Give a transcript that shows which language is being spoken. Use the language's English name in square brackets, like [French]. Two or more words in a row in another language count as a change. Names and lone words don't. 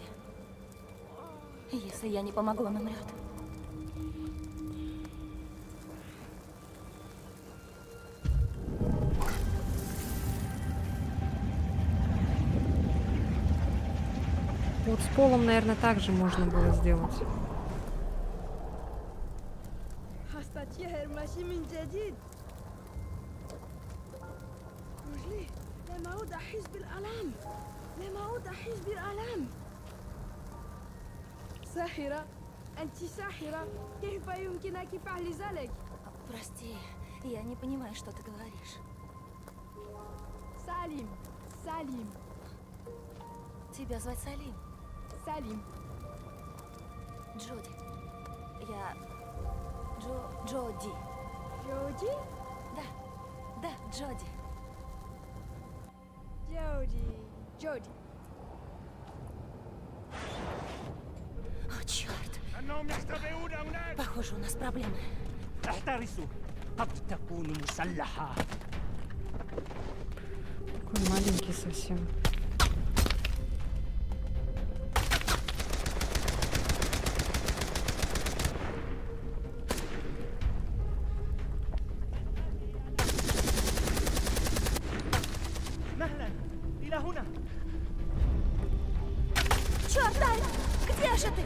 [Russian] Если я не помогу, он умрет. Вот с полом, наверное, также можно было сделать. [Arabic] هستطيع المشي من جديد. رجلي لم أعد أحس بالآلام. لم أعد أحس بالآلام. ساحرة، أنت ساحرة. كيف يمكنك فعل ذلك؟ [Russian] Прости, я не понимаю, что ты говоришь. سالم، سالم، Тебя звать Салим. سالم. Джоди. Я... Джоди. Джоди? Да, Джоди. Джоди. О, черт. Похоже, у нас проблемы. [Arabic] احترسوا قد تكون مسلحة. [Russian] Такой маленький совсем. [Arabic] مهلا إلى هنا. [Russian] Черт, Тай! Где же ты?